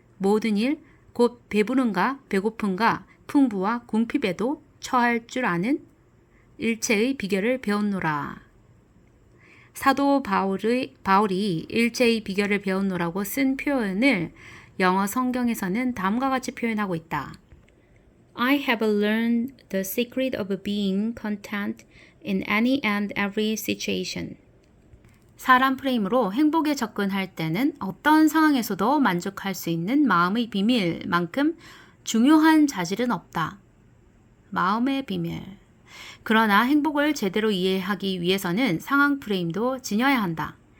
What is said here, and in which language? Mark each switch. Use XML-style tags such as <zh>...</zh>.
<ko>모든 일, 곧 배부른가 배고픈가 풍부와 궁핍에도 처할 줄 아는 일체의 비결을 배웠노라. 사도 바울이 일체의 비결을 배웠노라고 쓴 표현을 영어 성경에서는 다음과 같이 표현하고 있다.</ko> <en>I have learned the secret of being content in any and every situation.</en> <ko>사람 프레임으로 행복에 접근할 때는 어떤 상황에서도 만족할 수 있는 마음의 비밀만큼 중요한 자질은 없다. 마음의 비밀. 그러나 행복을 제대로 이해하기 위해서는 상황 프레임도 지녀야 한다.</ko>